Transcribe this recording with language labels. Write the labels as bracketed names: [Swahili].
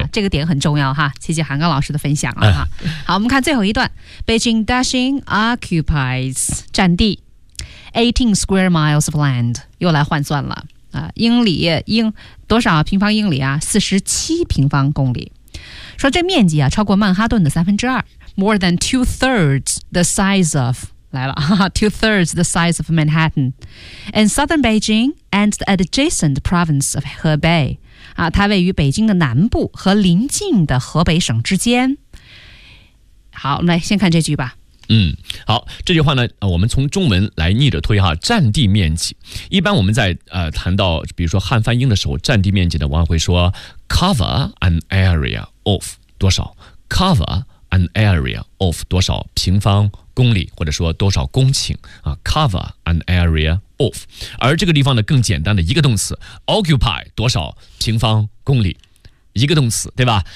[Chinese] 啊，这个点很重要哈，谢谢韩刚老师的分享了哈。好，我们看最后一段 ， [English] Beijing Daxing occupies [Chinese] 占地 [English] 18 square miles of land， [Chinese] 又来换算了啊，英里多少平方英里啊？ 47平方公里，说这面积啊超过曼哈顿的2/3 ， [English] more than 2/3 the size of。 [Chinese] 来了 [English] 2/3 the size of Manhattan and southern Beijing and the adjacent province of Hebei、 [Chinese] 啊、它位于北京的南部和邻近的河北省之间。好，我们来先看这句吧。嗯，好，这句话呢我们从中文来逆着推哈，占地面积一般我们在谈到比如说汉翻英的时候，占地面积呢往往会说 [English] cover an area of [Chinese] 多少， cover an area of 多少平方公里，或者说多少公顷啊 ？Cover an area of， 而这个地方呢更简单的一个动词 ，occupy 多少平方公里，一个动词对吧？